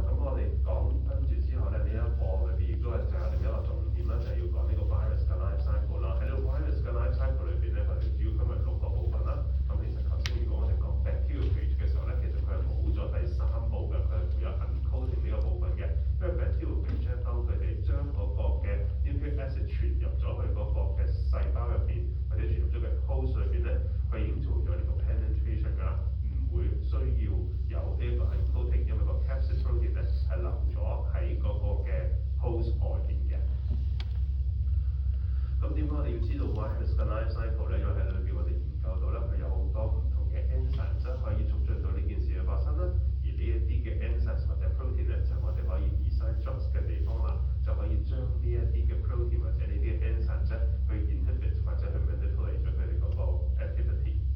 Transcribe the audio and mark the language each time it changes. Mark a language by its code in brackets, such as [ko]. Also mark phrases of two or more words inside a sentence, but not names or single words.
[yue] 我哋講跟住之後咧，呢一課裏邊亦都係就有另一個重點啦，就係要講呢個 virus 嘅 [en] life cycle [yue] 啦。喺呢個 virus 嘅 [en] life cycle [yue] 裏邊咧，我哋主要分為6個部分啦。咁其實頭先如果我哋講 [en] bacterial phage [yue] 嘅時候咧，其實佢係冇咗第3步嘅，佢係會有 uncoating 呢個部分嘅。因為 [en] bacterial phage [yue] 當佢哋將嗰個嘅 [en] nucleic acid [yue] 傳入咗去嗰個嘅細胞入邊，或者傳入咗嘅 host 裏邊咧，佢已經做咗呢個 penetration 㗎啦，唔會需要有呢一個 uncoating，因為個 [en] capsid protein [yue] 咧係留咗喺嗰個嘅 host 外邊嘅。咁點解我哋要知道 virus 嘅 [en] life cycle [yue] 咧？因為喺裏邊我哋研究到咧，佢有好多唔同嘅 enzymes 可以促進到呢件事嘅發生啦。而呢一啲嘅 enzymes 或者 protein 咧，就我哋可以 [en] design drugs [yue] 嘅地方啦，就可以將呢一啲嘅 protein 或者呢啲 enzymes 去 inhibit 或者去 manipulate 咗佢哋嗰個 activity。